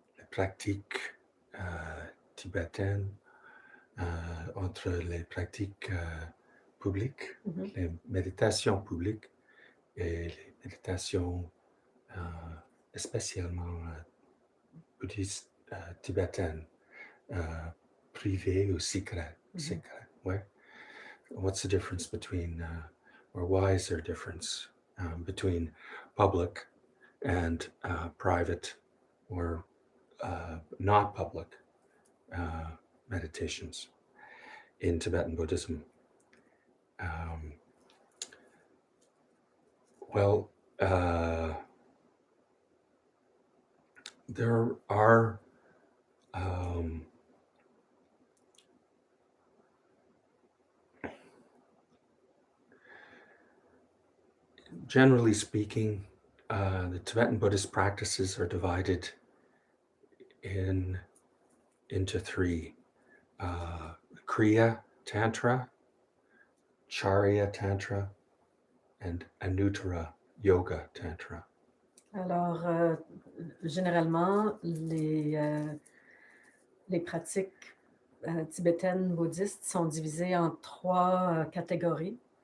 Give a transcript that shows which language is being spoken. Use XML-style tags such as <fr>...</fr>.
<fr>pratiques tibétaines, entre les pratiques publiques, les méditations publiques et les méditations spécialement bouddhistes tibétaines, privées ou secrètes. Ouais.</fr> <en>What's the difference between, or why is there a difference between public and private or not public meditations in Tibetan Buddhism? Well, there are generally speaking, the Tibetan Buddhist practices are divided into three: Kriya Tantra, Charya Tantra, and Anuttaratantra Yoga Tantra.</en> <fr>Alors, généralement, les pratiques tibétaines bouddhistes sont divisées en trois catégories.</fr>